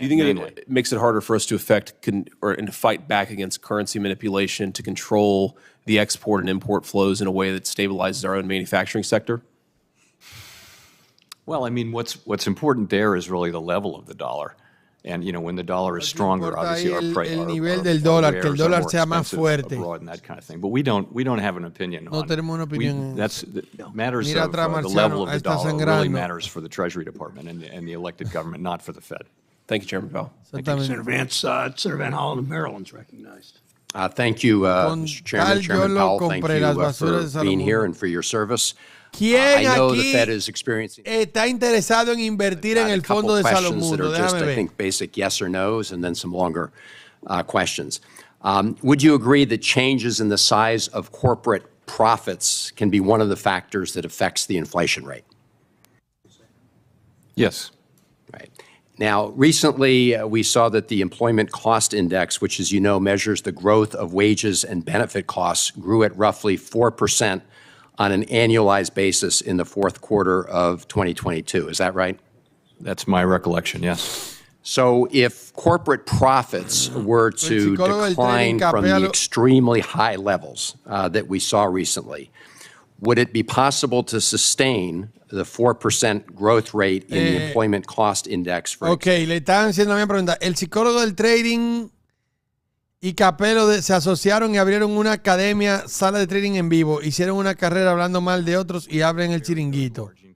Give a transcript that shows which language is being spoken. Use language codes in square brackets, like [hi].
[en] Do you think it makes it harder for us to to fight back against currency manipulation, to control the export and import flows in a way that stabilizes our own manufacturing sector? Well, I mean, what's important there is really the level of the dollar. And, when the dollar is stronger, obviously our price, [es] el nivel del dólar, que el dólar sea más fuerte. [en] Abroad and that kind of thing. But we don't have an opinion on. [es] No tenemos una opinión. [en] Matters of the level of the dollar really matters for the Treasury Department and the elected government, not for the Fed. Thank you, Chairman Powell. Thank you, Senator Vance. Senator Van Hollen of Maryland's recognized. Thank you, Mr. Chairman. Chairman Powell, thank you for being here and for your service. [es] ¿Quién aquí está interesado en invertir en el fondo de Salomundo? Déjame ver. [en] I think basic yes or no's and then some longer questions. Would you agree that changes in the size of corporate profits can be one of the factors that affects the inflation rate? Yes. Right. Now, recently we saw that the Employment Cost Index, which, as you know, measures the growth of wages and benefit costs, grew at roughly 4% on an annualized basis in the fourth quarter of 2022. Is that right? That's my recollection, yes. So if corporate profits were to decline from the extremely high levels that we saw recently, would it be possible to sustain the 4% growth rate in the Employment Cost Index? [es] Okay, le estaban haciendo la misma pregunta. El psicólogo del trading y Capello se asociaron y abrieron una academia, sala de trading en vivo. Hicieron una carrera hablando mal de otros y abren el chiringuito.